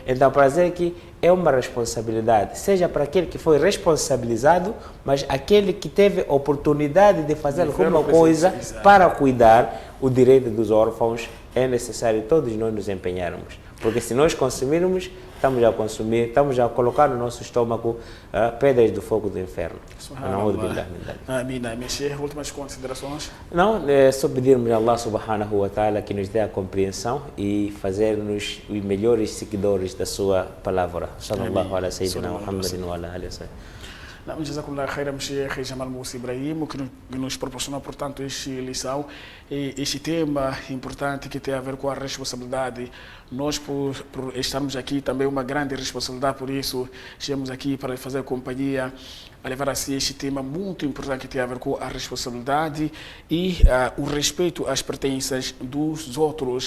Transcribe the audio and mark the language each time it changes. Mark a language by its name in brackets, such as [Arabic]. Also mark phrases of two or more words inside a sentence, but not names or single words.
[Portuguese] Então, para dizer que é uma responsabilidade, seja para aquele que foi responsabilizado, mas aquele que teve oportunidade de fazer alguma coisa para cuidar o direito dos órfãos, é necessário todos nós nos empenharmos. Porque se nós consumirmos, estamos a colocar no nosso estômago pedras do fogo do inferno. Amém. Sheikh, últimas considerações? Não, é só pedirmos a [Arabic] الله سبحانه وتعالى [Portuguese] que nos dê a compreensão e fazer-nos os melhores seguidores da sua palavra. [Arabic] صلى الله على سيدنا محمد وعلى آله وسلم. جزاكم الله خيرا, [Portuguese] Sheikh Jamal Musa Ibrahim, que nos proporcionou, portanto, esta lição e este tema importante que tem a ver com a responsabilidade. Nós, por estarmos aqui, também uma grande responsabilidade, por isso, estamos aqui para fazer companhia, a levar assim este tema muito importante que tem a ver com a responsabilidade e o respeito às pertenças dos outros.